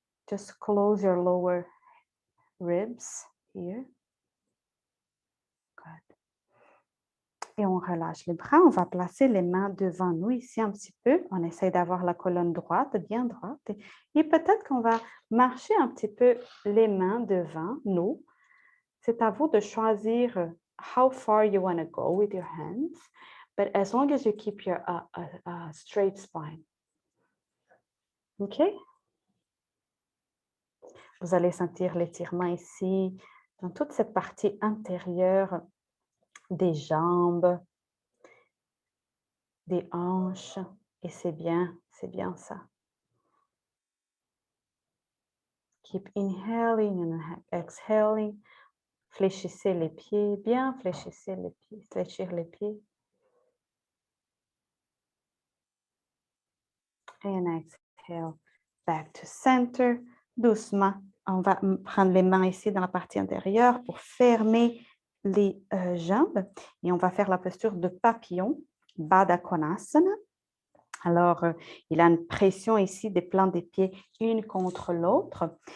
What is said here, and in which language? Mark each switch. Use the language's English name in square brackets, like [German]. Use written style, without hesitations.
[English] Just close your lower ribs here. Good. [French] Et on relâche les bras. On va placer les mains devant nous ici un petit peu. On essaie d'avoir la colonne droite, bien droite. Et peut-être qu'on va marcher un petit peu les mains devant nous. C'est à vous de choisir [English] how far you want to go with your hands, but as long as you keep your straight spine. OK? [French] Vous allez sentir l'étirement ici, dans toute cette partie intérieure des jambes, des hanches. Et c'est bien ça. [English] Keep inhaling and exhaling. [French] Fléchissez les pieds, bien fléchissez les pieds, fléchir les pieds. [English] And exhale, back to center. [French] Doucement, on va prendre les mains ici dans la partie intérieure pour fermer les jambes. Et on va faire la posture de papillon, Baddha Konasana. Alors, il a une pression ici des plans des pieds une contre l'autre.